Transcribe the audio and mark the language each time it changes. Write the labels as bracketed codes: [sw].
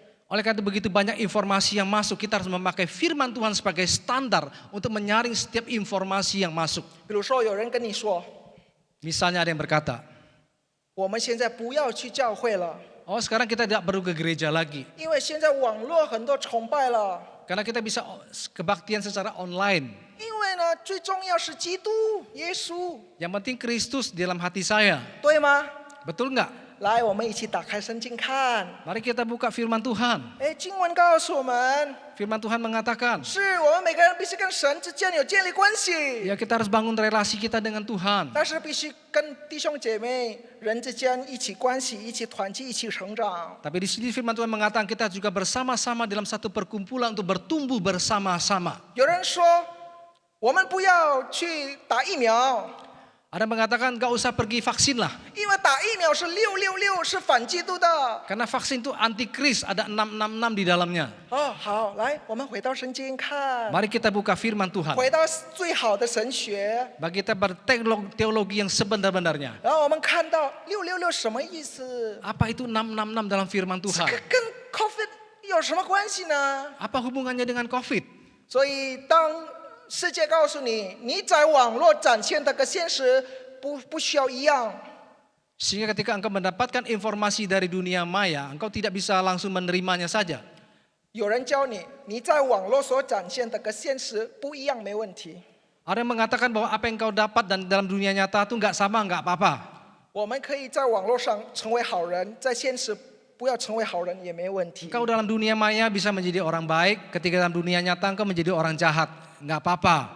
[id] Oleh karena itu begitu banyak informasi yang masuk, kita harus memakai firman Tuhan sebagai standar untuk menyaring setiap informasi yang masuk. [zh] 比如说，有人跟你说， [id] Misalnya ada yang berkata, [zh] 我们现在不要去教会了， [id] oh sekarang kita tidak perlu ke gereja lagi. [zh] 因为现在网络很多崇拜了。 [id] Karena kita bisa kebaktian secara online. [zh] 因为呢，最重要是基督耶稣， [id] Yang penting Kristus di dalam hati saya. [zh] 对吗？ [id] Betul nggak? [zh] 来，我们一起打开圣经看。 [id] Mari kita buka firman Tuhan. [zh] 哎，经文告诉我们， [id] Firman Tuhan mengatakan, [zh] 是我们每个人必须跟神之间有建立关系， [id] ya kita harus bangun relasi kita dengan Tuhan. [zh] 但是必须跟弟兄姐妹人之间一起关系，一起团契，一起成长。 [id] Tapi di sini firman Tuhan mengatakan kita juga bersama-sama dalam satu perkumpulan untuk bertumbuh bersama-sama. [zh] 有人说，我们不要去打疫苗， [id] Ada yang mengatakan gak usah pergi vaksin lah. [zh] 因为打疫苗是666，是反基督的。 [id] Karena vaksin itu antikris, ada 666 di dalamnya. [zh] 哦，好，来，我们回到圣经看， [id] Mari kita buka firman Tuhan. [zh] 回到最好的神学， [id] Bagi kita berteologi yang sebenar-benarnya. [zh] 然后我们看到666什么意思？ [id] Apa itu 666 dalam firman [zh] 这 [id] Tuhan? [zh] 个跟 COVID 有什么关系呢？ [id] Apa hubungannya dengan COVID? [zh] 所以当世界告诉你，你在网络展现的跟现实不需要一样。 [id] Sehingga ketika engkau mendapatkan informasi dari dunia maya, engkau tidak bisa langsung menerimanya saja. [zh] 有人教你，你在网络所展现的跟现实不一样没问题。 [id] Ada yang mengatakan bahwa apa yang kau dapat dan dalam dunia nyata itu nggak sama, nggak apa-apa. [zh] 我们可以在网络上成为好人，在现实不要成为好人也没问题。 [id] Engkau dalam dunia maya bisa menjadi orang baik, ketika dalam dunia nyata engkau menjadi orang jahat, nggak apa-apa.